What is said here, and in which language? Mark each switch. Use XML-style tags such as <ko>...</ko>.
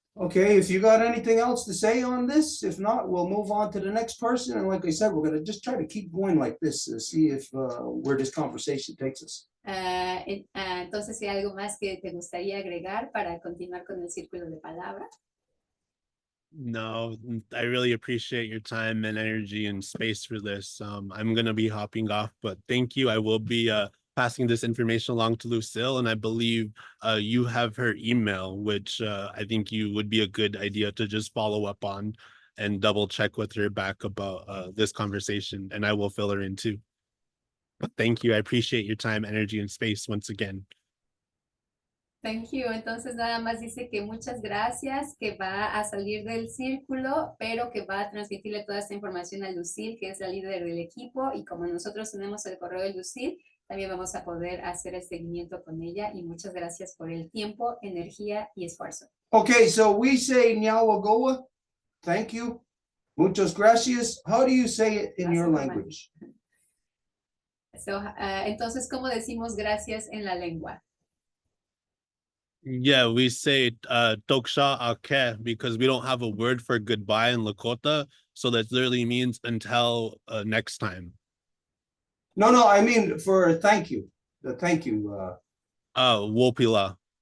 <en>Okay, if you got anything else to say on this, if not, we'll move on to the next person. And like I said, we're going to just try to keep going like this to see if where this conversation takes us.</en> <es>Entonces, ¿hay algo más que te gustaría agregar para continuar con el círculo de palabra?</es> <en>No, I really appreciate your time and energy and space for this. I'm going to be hopping off, but thank you. I will be passing this information along to Lucille, and I believe you have her email, which I think you would be a good idea to just follow up on and double check with her back about this conversation, and I will fill her in too. But thank you. I appreciate your time, energy, and space once again. Thank you.</en> <es>Entonces nada más dice que muchas gracias, que va a salir del círculo, pero que va a transmitirle toda esta información a Lucille, que es la líder del equipo, y como nosotros tenemos el correo de Lucille, también vamos a poder hacer el seguimiento con ella, y muchas gracias por el tiempo, energía y esfuerzo.</es> <en>Okay, so we say Nyawagoa, thank you,</en> <es>muchas gracias.</es> <en>How do you say it in your language? So,</en> <es>entonces, ¿cómo decimos gracias en la lengua?</es> <en>Yeah, we say</en> <lkt>Toksha Ake</lkt> <en>because we don't have a word for goodbye in Lakota, so that literally means until next time. No, I mean for thank you. The thank you.</en> <lkt>Wopila.</lkt>